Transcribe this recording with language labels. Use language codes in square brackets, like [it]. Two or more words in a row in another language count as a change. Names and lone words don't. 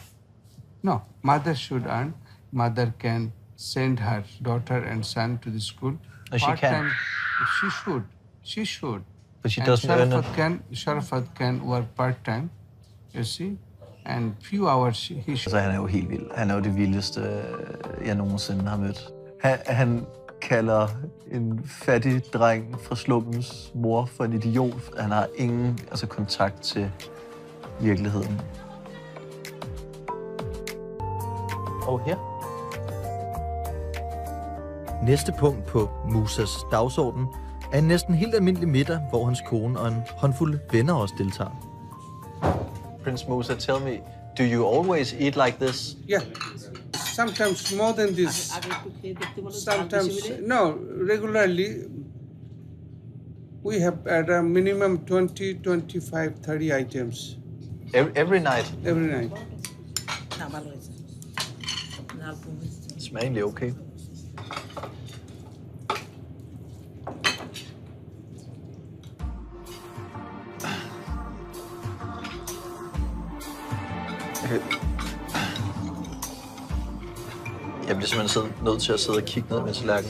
[en] No, mother should earn. Mother can send her daughter and son to the school. She can. She should. But she doesn't earn enough. Sharafat can work part-time, you see, and few hours he should. [da] Altså, han er jo helt vild. Han er jo det vildeste, jeg nogensinde har mødt. Han kalder en fattig dreng fra slumpens mor for en idiot. Han har ingen kontakt til virkeligheden. Og her. Næste punkt på Musas dagsorden er en næsten helt almindelig middag, hvor hans kone og en håndfuld venner også deltager. [en] Prince Musa, tell me, do you always eat like this? Yeah, sometimes more than this. Sometimes, no, regularly. We have at a minimum 20, 25, 30 items Every night. every night. [da] Det smager egentlig okay. Jeg bliver simpelthen nødt til at sidde og kigge ned med tallerkenen.